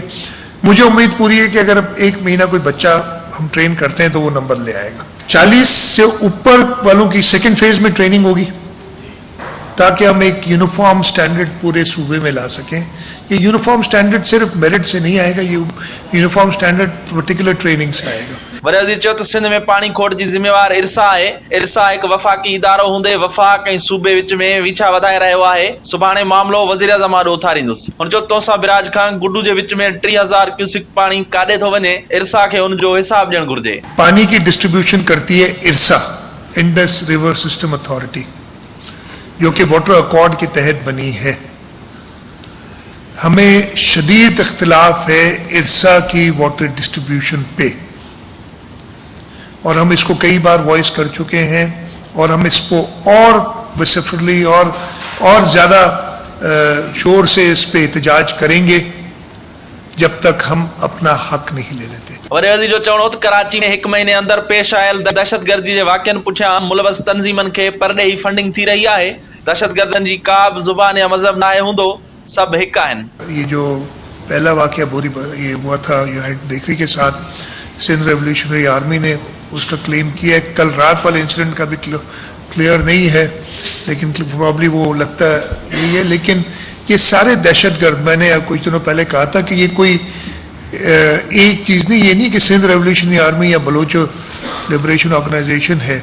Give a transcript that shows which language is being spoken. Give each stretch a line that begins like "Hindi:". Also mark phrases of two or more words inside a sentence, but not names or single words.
Urdu: مجھے امید پوری ہے کہ اگر 1 مہینہ کوئی بچہ ہم ٹرین کرتے ہیں تو وہ نمبر لے آئے گا. 40 سے اوپر والوں کی
English: second phase
Urdu: میں ٹریننگ ہوگی تاکہ ہم ایک
English: uniform standard
Urdu: پورے صوبے میں لا سکیں. یہ
English: uniform standard
Urdu: صرف میرٹ سے نہیں آئے گا، یہ
English: uniform standard particular training
Urdu: سے آئے گا.
Sindhi: वॾे वज़ीर चयो त सिंध में पाणी खोट जी ज़िम्मेवार इरसा आहे। इरसा हिकु वफ़ाक़ी इदारो हूंदे वफ़ाक़ ऐं सूबे विच में विछा वधाए रहियो आहे। सुभाणे मामिलो वज़ीर आज़म आॾो उथारींदुसि। हुन चयो तोसा बिराज खां गुड्डू जे विच में 3000 क्यूसिक पाणी काॾे थो वञे, इरसा खे हुन जो हिसाब ॾियणु घुर्जे।
Urdu: پانی کی ڈسٹریبیوشن کرتی ہے ارسا، انڈس ریور سسٹم اتھارٹی، جو کہ واٹر اکارڈ کے تحت بنی ہے. ہمیں شدید اختلاف ہے ارسا کی
English: water distribution
Urdu: پے، اور ہم اس کو کئی بار وائس کر چکے ہیں، اور ہم اس کو اور وسیفلی اور زیادہ شور سے اس پے احتجاج کریں گے جب تک ہم اپنا حق نہیں لے لیتے.
Sindhi: वॾे वज़ीर जो चवणो त कराची में 1 महीने अंदर पेश आयल दहशतगर्दी जे वाक़िअनि पुठियां मुलवस तंज़ीमनि खे परॾेही फंडिंग थी रही आहे। दहशतगर्दनि जी का बि ज़ुबान या मज़हब नाहे हूंदो, सभु हिकु आहिनि।
Urdu: یہ جو پہلا واقعہ یہ ہوا تھا یونائیٹڈ بیکری کے ساتھ، سندھ ریولوشنری آرمی نے اس کا کلیم کیا ہے. کل رات والے انسیڈنٹ کا بھی کلیئر نہیں ہے، لیکن پرابلی وہ لگتا ہے یہی ہے. لیکن یہ سارے دہشت گرد، میں نے کچھ دنوں پہلے کہا تھا کہ یہ کوئی ایک چیز نہیں، یہ نہیں کہ سندھ ریولوشنری آرمی یا بلوچ لبریشن آرگنائزیشن ہے.